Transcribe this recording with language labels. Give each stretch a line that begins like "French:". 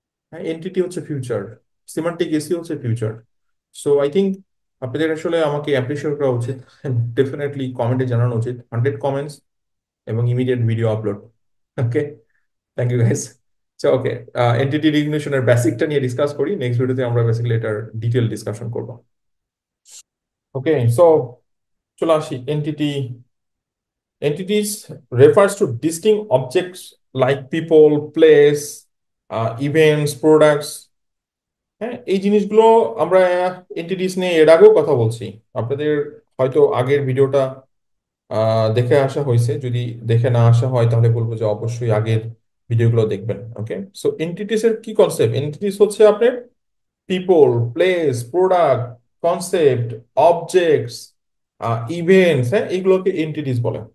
Bangla: হ্যাঁ, এনটিটি হচ্ছে future, semantic SEO হচ্ছে ফিউচার। সো আই থিঙ্ক আপনাদের আসলে আমাকে অ্যাপ্রিসিয়েট করা উচিত, ডেফিনেটলি কমেন্টে জানানো উচিত। 100 কমেন্টস এবং immediate video upload. Okay, thank you guys. আচ্ছা, ওকে, এন্টিটি রিকগনিশনের বেসিকটা নিয়ে ডিসকাস করি, নেক্সট ভিডিওতে আমরা বেসিক্যালি এটার ডিটেল ডিসকাশন করবো। ওকে, সো চলে আসি entity.
English: Entities refers to distinct objects like people, place, events, products.
Bangla: হ্যাঁ, এই জিনিসগুলো আমরা এন্টিটিস নিয়ে এর আগেও কথা বলছি। আপনাদের হয়তো আগের ভিডিওটা দেখে আসা হয়েছে, যদি দেখে না আসা হয় তাহলে বলবো যে অবশ্যই আগের ভিডিওগুলো দেখবেন। ওকে, সো এন্টিটিস এর কি কনসেপ্ট? এন্টিটিস হচ্ছে আপনার people, place, product, concept, objects, events, হ্যাঁ, এগুলোকে এন্টিটিস বলে।